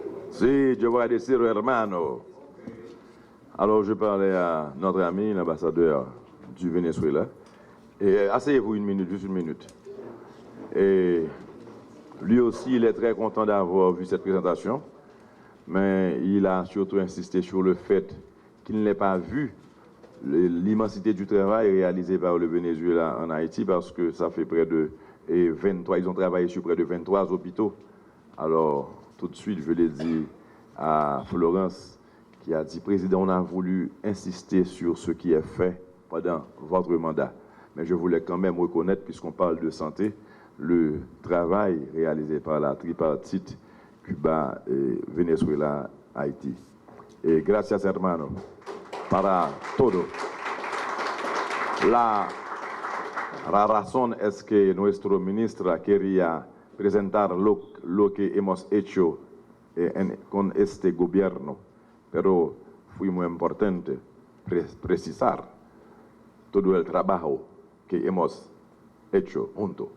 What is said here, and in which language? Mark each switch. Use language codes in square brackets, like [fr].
[es] Si, yo voy a decir hermano. [fr] Alors, je parlais à notre ami, l'ambassadeur du Venezuela. Et asseyez-vous une minute, juste une minute. Et lui aussi, il est très content d'avoir vu cette présentation. Mais il a surtout insisté sur le fait qu'il n'ait pas vu l'immensité du travail réalisé par le Venezuela en Haïti, parce que ça fait près de 23, ils ont travaillé sur près de 23 hôpitaux. Alors, tout de suite, je l'ai dit à Florence, qui a dit, Président, on a voulu insister sur ce qui est fait pendant votre mandat. mais je voulais quand même reconnaître, puisqu'on parle de santé, le travail réalisé par la tripartite Cuba, Venezuela, Haïti. Et [es] gracias, hermano, para todo. La razón es que nuestro ministro quería presentar lo que hemos hecho con este gobierno, pero fue muy importante precisar todo el trabajo que hemos hecho juntos.